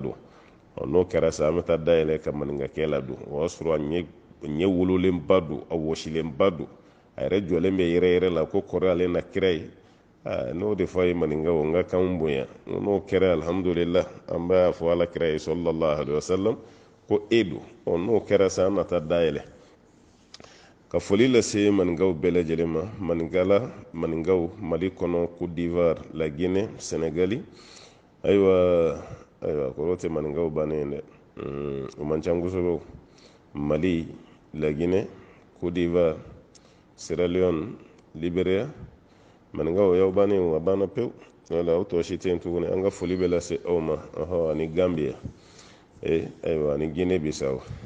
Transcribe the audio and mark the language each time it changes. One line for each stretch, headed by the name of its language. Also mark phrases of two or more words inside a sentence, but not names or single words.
Bambara: don n'o kɛra sa an bɛ taa dayɛlɛ ka maninkakɛ la don o y'a sɔrɔ a ɲɛ wololenba don a wɔsilenba don a yɛrɛ jɔlen bɛ yɛrɛ la ko kɔrɔ ale na kira ye n'o de fɔ a ye maninkaw n ka kan bonya n'o kɛra alhamdulillah an b'a fɔ ala kira ye sallallahu
Arabic: alaihi wasallam
Bambara: ko don n'o kɛra sa an na taa dayɛlɛ ka foli lase maninkaw bɛɛ lajɛlen ma maninkaw Mali kɔnɔ Côte d'Ivoire La Guinée Sénégal ayiwa kɔrɔ tɛ maninkaw bannen dɛ o man ca kosɛbɛ Mali La Guinée Côte d'Ivoire Sierra Leone Liberia maninkaw y'aw bannen a banna pewu wala aw tɔ si tɛ yen tuguni an ka foli bɛ lase aw ma ani Gambia ayiwa ani Guinée Bissau